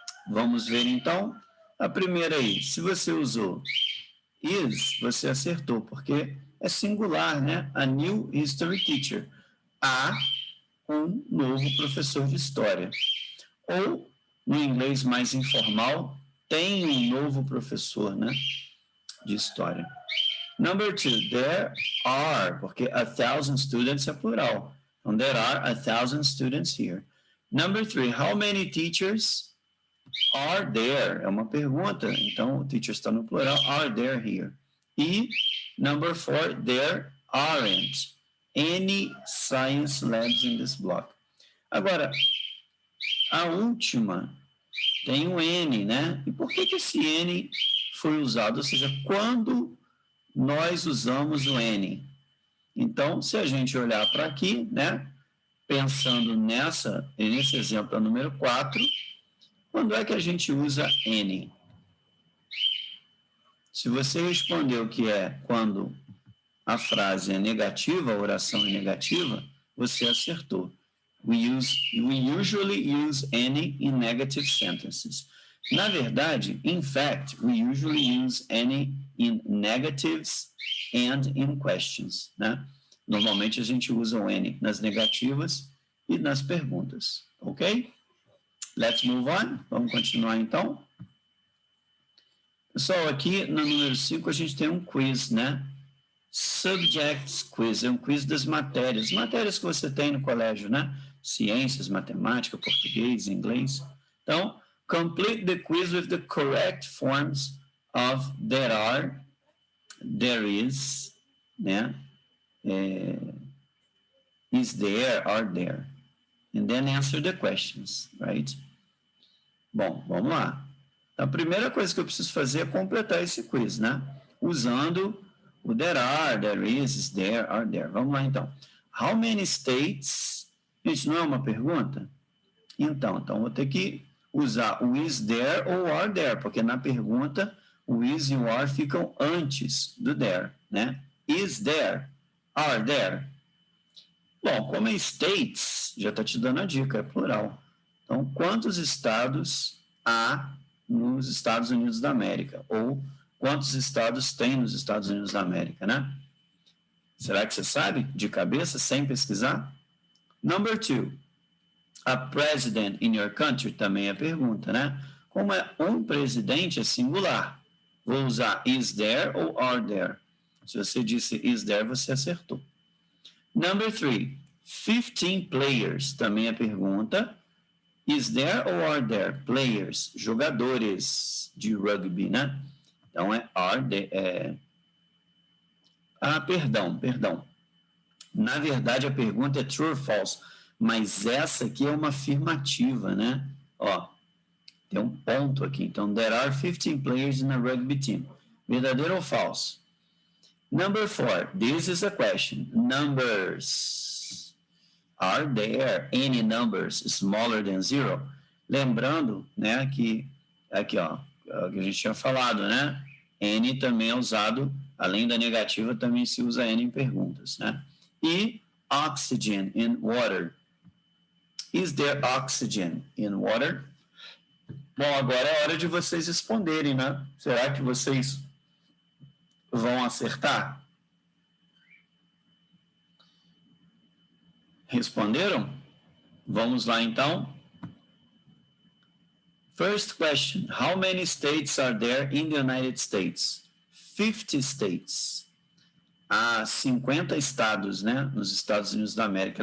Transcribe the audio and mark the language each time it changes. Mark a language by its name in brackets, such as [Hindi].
[Portuguese] Vamos ver, então. A primeira aí, se você usou is, você acertou, porque é singular, né? [English] A new history teacher. [Portuguese] Um novo professor de história. Ou, no inglês mais informal, tem um novo professor, né, de história. [English] Number 2, there are, [Portuguese] porque [English] 1,000 students [Portuguese] é plural. [English] Então, there are 1,000 students here. Number 3, how many teachers are there? [Portuguese] É uma pergunta, então o teacher está no plural, [English] are there here? E, number 4, there aren't any science labs in this block. [Portuguese] Agora, a última tem o N, né? E por que esse N foi usado? Ou seja, quando nós usamos o N? Então, se a gente olhar para aqui, né? Pensando nesse exemplo número 4, quando é que a gente usa N? Se você respondeu que é quando a frase é negativa, a oração é negativa, você acertou. [English] We usually use any in negative sentences. [Portuguese] Na verdade, [English] in fact, we usually use any in negatives and in questions, né? [Portuguese] Normalmente a gente usa o any nas negativas e nas perguntas, ok? [English] Let's move on. [Portuguese] Vamos continuar então. Pessoal, aqui no número 5 a gente tem um quiz, né? Subjects quiz, é um quiz das matérias que você tem no colégio, né? Ciências, matemática, português, inglês. [English] Então, complete the quiz with the correct forms of there are, there is, [Portuguese] né? [English] Is there, are there. and then answer the questions, right? [Portuguese] Bom, vamos lá. Então, a primeira coisa que eu preciso fazer é completar esse quiz, né? Usando o there are, there is there, are there. Vamos lá, então. [English] How many states? [Portuguese] Gente, não é uma pergunta? Então vou ter que usar o is there ou are there, porque na pergunta o is e o are ficam antes do there, né? Is there? Are there? Bom, como é states, já está te dando a dica, é plural. Então, quantos estados há nos Estados Unidos da América? Ou quantos estados tem nos Estados Unidos da América, né? Será que você sabe de cabeça, sem pesquisar? [English] Number 2. [Portuguese] A president in your country também é pergunta, né? Como é um presidente, é singular. Vou usar is there ou are there. Se você disse is there, você acertou. [English] Number 3. [Portuguese] 15 players também é pergunta. [English] Is there or are there players, [Portuguese] jogadores de rugby, né? Então é are there. Perdão. Na verdade a pergunta é [English] true or false, [Portuguese] mas essa aqui é uma afirmativa, né? Ó, tem um ponto aqui. [English] Então, there are 15 players in a rugby team. [Portuguese] Verdadeiro ou falso? [English] Number 4. This is a question. Numbers. Are there any numbers smaller than 0? [Portuguese] Lembrando, né, que aqui, ó, que a gente tinha falado, né? Any também é usado, além da negativa, também se usa any em perguntas, né? [English] E oxygen in water. Is there oxygen in water? [Portuguese] Bom, agora é hora de vocês responderem, né? Será que vocês vão acertar? Responderam? Vamos lá, então. [English] First question. How many states are there in the United States? 50 states. [Portuguese] Há 50 estados, né, nos Estados Unidos da América.